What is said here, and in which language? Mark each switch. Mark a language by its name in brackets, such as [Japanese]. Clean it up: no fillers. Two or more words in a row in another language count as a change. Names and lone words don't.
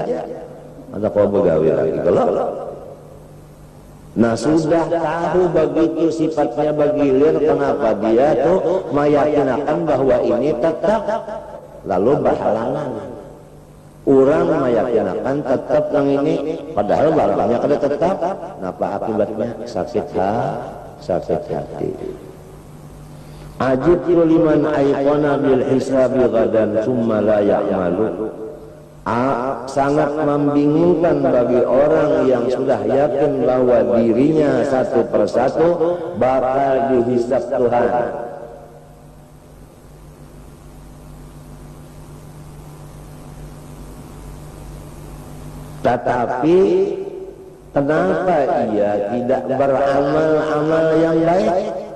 [Banjar] Ada kau begawi lagi kalau. Nah, sudah tahu begitu sifatnya bergilir, kenapa dia tuh meyakinakan bahwa ini tetap, lalu berhalangan. Orang meyakinakan tetap yang ini, padahal barangnya kada tetap. Napa akibatnya? Sakit hati. [Arabic] عجبت لمن أيقن بالحساب غدا ثم لا يعمل. [Indonesian] Sangat membingungkan bagi orang yang sudah yakin bahwa dirinya satu persatu bakal dihisab Tuhan. Tetapi kenapa ia tidak beramal-amal yang baik?